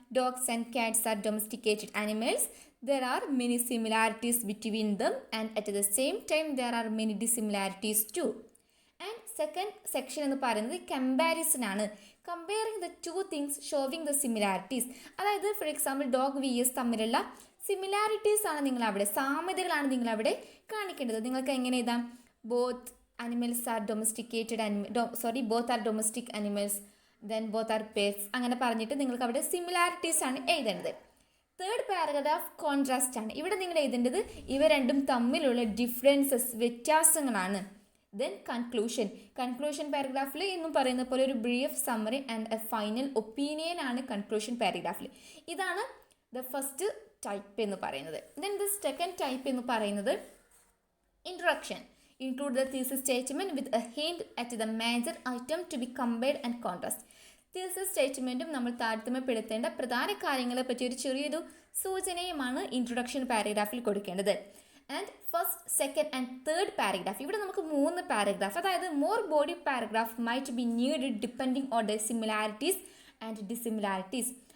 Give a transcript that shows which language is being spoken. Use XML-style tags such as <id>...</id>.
<en>Dogs and cats are domesticated animals. There are many similarities between them and at the same time there are many dissimilarities too. And second section എന്ന് പറയുന്നത് comparison ആണ്. Comparing the two things showing the similarities.</en> <ml>അതായത് for example dog വിയസ് തമ്മിലുള്ള similarities ആണ് നിങ്ങളവിടെ, സാമ്യതകളാണ് നിങ്ങളവിടെ കാണിക്കേണ്ടത്. നിങ്ങൾക്ക് എങ്ങനെ എഴുതാം?</ml> <en>Both animals are domesticated both are domestic animals, then both are pets.</en> <ml>അങ്ങനെ പറഞ്ഞിട്ട് നിങ്ങൾക്ക് അവിടെ സിമിലാരിറ്റീസ് ആണ് എഴുതേണ്ടത്. തേർഡ് പാരഗ്രാഫ് കോൺട്രാസ്റ്റ് ആണ്. ഇവിടെ നിങ്ങൾ എഴുതേണ്ടത് ഇവ രണ്ടും തമ്മിലുള്ള ഡിഫറൻസസ്, വ്യത്യാസങ്ങളാണ്. ദെൻ കൺക്ലൂഷൻ പാരഗ്രാഫിൽ എന്നും പറയുന്ന പോലെ ഒരു brief summary and A final opinion ആണ് കൺക്ലൂഷൻ പാരഗ്രാഫിൽ. ഇതാണ് ദ ഫസ്റ്റ് ടൈപ്പ് എന്ന് പറയുന്നത്. ദെൻ ദ സെക്കൻഡ് ടൈപ്പ് എന്ന് പറയുന്നത് introduction.</ml> <en>Include the thesis statement with a hint at the major item to be compared and contrast.</en> <ml>thesis statementum നമ്മൾ താരതമ്യപ്പെടുത്തേണ്ട പ്രധാന കാര്യങ്ങളെ പറ്റി ഒരു ചെറിയൊരു സൂചനയുമാണ് ഇൻട്രൊഡക്ഷൻ പാരഗ്രാഫിൽ കൊടുക്കേണ്ടത്.</ml> <en>and first, second and third paragraph,</en> <ml>ഇവിടെ നമുക്ക് 3 പാരഗ്രാഫ്, അതായത്</ml> <en>More body paragraph might be needed depending on the similarities and dissimilarities.</en>